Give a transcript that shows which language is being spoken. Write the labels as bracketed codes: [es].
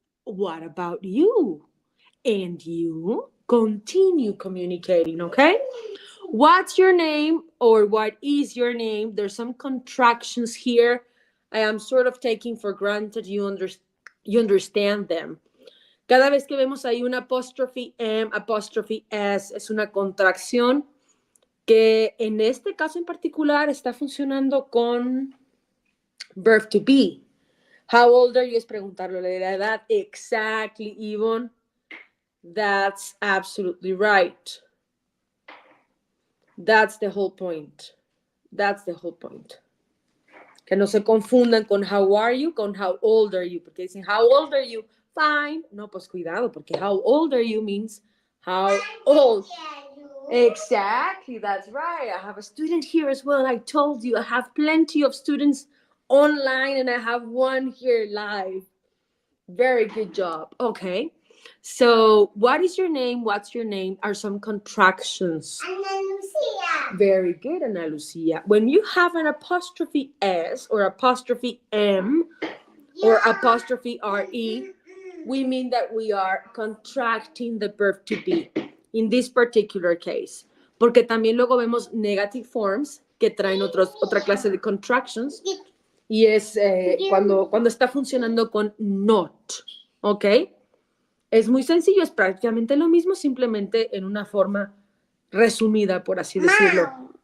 [en] What about you? And you continue communicating, okay? What's your name or what is your name? There's some contractions here. I am sort of taking for granted you understand them. [es] Cada vez que vemos ahí una [en] apostrophe M, apostrophe S, [es] es una contracción que en este caso en particular está funcionando con [en] verb to be. How old are you? [es] Es preguntarlo la edad. [en] Exactly, Yvonne. That's absolutely right. That's the whole point. That's the whole point. [es] Que no se confundan con [en] how are you, [es] con [en] how old are you. [es] Porque dicen, [en] how old are you? Fine. [es] No, pues cuidado, porque [en] how old are you means how old. Exactly, that's right. I have a student here as well. I told you I have plenty of students online and I have one here live. Very good job. Okay. So, what is your name? What's your name? Are some contractions. Ana Lucia. Very good, Ana Lucia. When you have an apostrophe S or apostrophe M or apostrophe RE, we mean that we are contracting the verb to be in this particular case. [es] Porque también luego vemos [en] negative forms [es] que traen otra clase de [en] contractions [es] y es cuando está funcionando con [en] not. [es] ¿Ok? Es muy sencillo, es prácticamente lo mismo, simplemente en una forma resumida, por así decirlo.